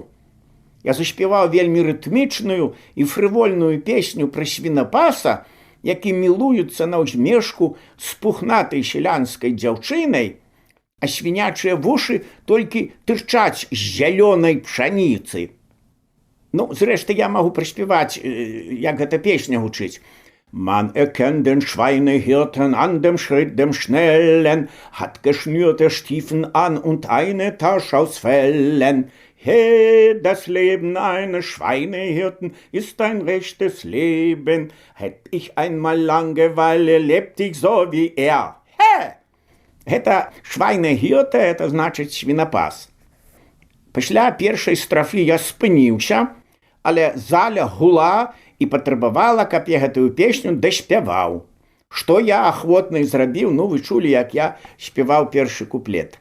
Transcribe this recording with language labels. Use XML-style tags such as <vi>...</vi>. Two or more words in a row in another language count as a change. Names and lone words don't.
<be>Я заспяваў вельмі рытмічную і фрывольную песню пра свінапаса, які мілуюцца на ўзмешку з пухнатай сялянскай дзяўчынай, а свінячыя вушы толькі тырчаць з зялёнай пшаніцы. Ну, зрэшты, я магу праспяваць, як гэта песня гучыць.</be> <de>Man erkennt den Schweinehirten an dem Schritt dem Schnellen, hat geschnürte Stiefeln an und eine Tasche aus Fellen. Hey, das Leben eines Schweinehirten ist ein rechtes Leben. Hätt ich einmal Langeweile, lebt ich so wie er. Hey!</de> <be>Гэта швайнагірта, это значыць свінапас. Пасля першай страфы я спыніўся, але заля гула і патрабавала, каб я гэтую песню даспяваў. Што я ахвотна і зрабіў, ну вы чулі, як я спяваў першы куплет.</be>